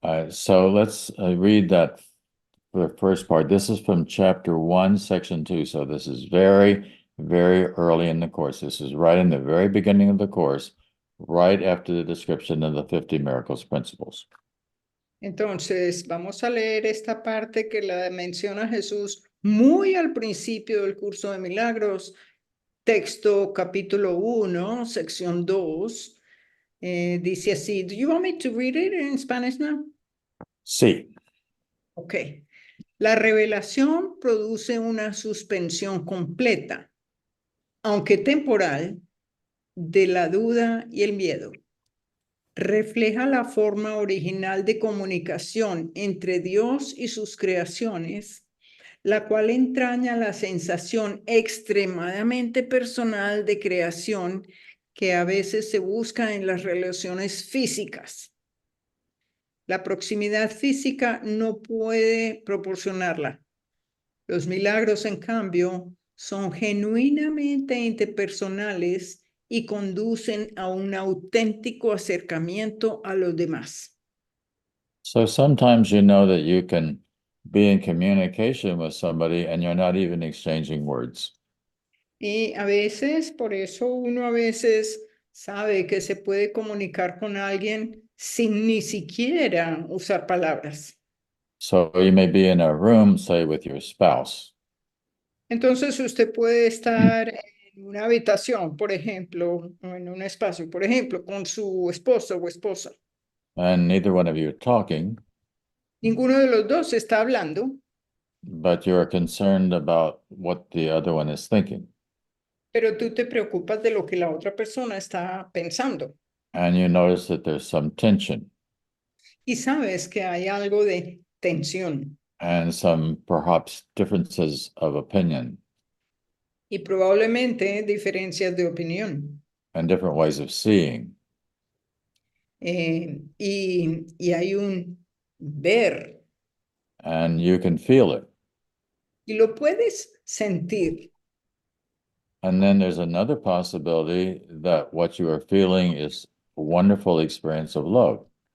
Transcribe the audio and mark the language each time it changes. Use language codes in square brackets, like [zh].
[en] So let's read that the first part. This is from chapter 1, section 2. So this is very, very early in the course. This is right in the very beginning of the course, right after the description of the 50 miracles principles. [es] Entonces, vamos a leer esta parte que la menciona Jesús muy al principio del curso de Milagros, texto capítulo 1, sección 2. Dice así, [en] do you want me to read it in Spanish now? [es] Sí. Ok. La revelación produce una suspensión completa, aunque temporal, de la duda y el miedo. Refleja la forma original de comunicación entre Dios y sus creaciones, la cual entraña la sensación extremadamente personal de creación que a veces se busca en las relaciones físicas. La proximidad física no puede proporcionarla. Los milagros, en cambio, son genuinamente interpersonales y conducen a un auténtico acercamiento a los demás. [en] So sometimes you know that you can be in communication with somebody and you're not even exchanging words. [es] Y a veces, por eso uno a veces sabe que se puede comunicar con alguien sin ni siquiera usar palabras. [en] So you may be in a room, say, with your spouse, [es] Entonces usted puede estar en una habitación, por ejemplo, o en un espacio, por ejemplo, con su esposo o esposa. [en] and neither one of you are talking, [es] Ninguno de los dos está hablando, [en] but you're concerned about what the other one is thinking. [es] pero tú te preocupas de lo que la otra persona está pensando. [en] And you notice that there's some tension [es] Y sabes que hay algo de tensión [en] and some perhaps differences of opinion [es] y probablemente diferencias de opinión. [en] and different ways of seeing. [es] Y hay un ver [en] And you can feel it. [es] y lo puedes sentir. [en] And then there's another possibility that what you are feeling is a wonderful experience of love.